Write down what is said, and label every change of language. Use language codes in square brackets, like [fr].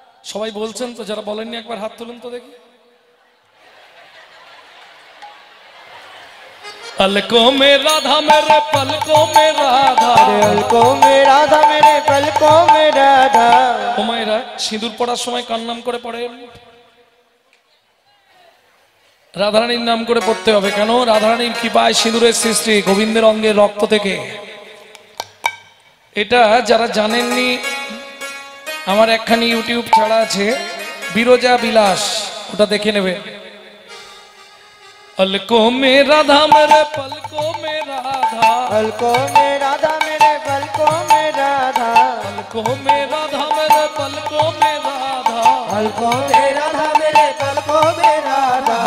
[bn] সবাই বলছেন তো, যারা বলেননি একবার হাত তুলুন তো দেখি। [hi] पलकों में राधा मेरे पलकों में राधा, अरे पलकों में राधा मेरे पलकों में राधा। [bn] ও মায়েরা সিঁদুর পড়ার সময় কার নাম করে পড়েন? রাধারানীর নাম করে পড়তে হবে। কেন? রাধারানীর কৃপায় সিঁদুরের সৃষ্টি গোবিন্দের অঙ্গের রক্ত থেকে। এটা যারা জানেননি, আমার একখানি ইউটিউব ছাড়া আছে বিরজা বিলাস, ওটা দেখে নেবে। [hi] पलकों में राधा मेरे पलकों में राधा, पलकों में राधा मेरे पलकों में राधा। पलकों में राधा मेरे पलकों में राधा, पलकों में राधा मेरे पलकों में राधा।